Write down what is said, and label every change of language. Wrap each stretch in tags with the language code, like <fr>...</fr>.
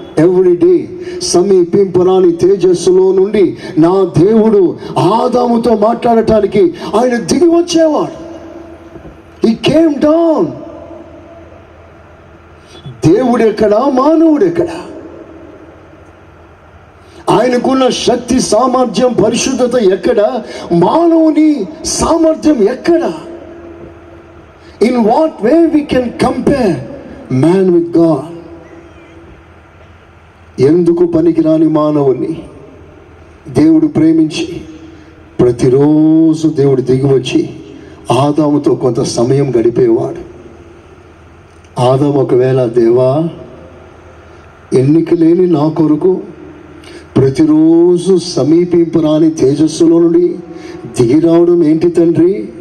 <te>Everyday సమీపింపరాని తేజస్సులో నుండి నా దేవుడు ఆదాముతో మాట్లాడటానికి ఆయన దిగి వచ్చేవాడు.</te> <en>He came down.</en> <te>దేవుడు ఎక్కడ, మానవుడు ఎక్కడ? ఆయనకున్న శక్తి, సామర్థ్యం, పరిశుద్ధత ఎక్కడ? మానవుని సామర్థ్యం ఎక్కడ?</te> <en>In what way we can compare man with God?</en> <te>ఎందుకు పనికిరాని మానవుని దేవుడు ప్రేమించి ప్రతిరోజు దేవుడు దిగివచ్చి ఆదాముతో కొంత సమయం గడిపేవాడు. ఆదాము ఒకవేళ, దేవా, ఎన్నిక లేని నా కొరకు ప్రతిరోజు సమీపింపరాని తేజస్సులో నుండి దిగి రావడం ఏంటి తండ్రి?</te>